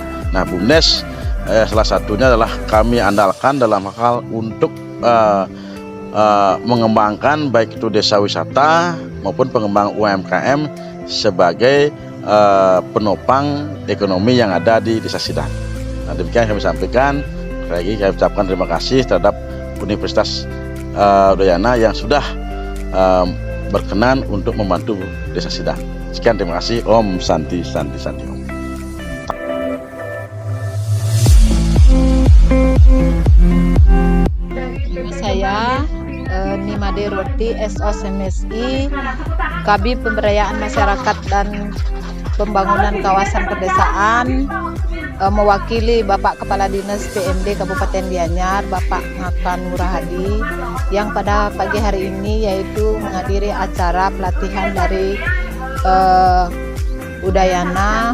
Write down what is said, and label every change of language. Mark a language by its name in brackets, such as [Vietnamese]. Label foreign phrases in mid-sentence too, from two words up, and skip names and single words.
[Indonesian] Nah, BUMDes salah satunya adalah kami andalkan dalam hal untuk mengembangkan baik itu desa wisata maupun pengembangan UMKM sebagai penopang ekonomi yang ada di Desa Sidan. Nah, demikian kami sampaikan. Lagi kami ucapkan terima kasih terhadap Universitas Udayana yang sudah berkenan untuk membantu Desa Sidan. Sekian, terima kasih. [Sanskrit] Om Santi Santi Santi Om. [Indonesian] Saya Nimade Roti SOSMSI, Kabid Pemberdayaan Masyarakat dan Pembangunan Kawasan Pedesaan, mewakili Bapak Kepala Dinas PMD Kabupaten Gianyar, Bapak Ngakan Ngurahadi, yang pada pagi hari ini yaitu menghadiri acara pelatihan dari Udayana.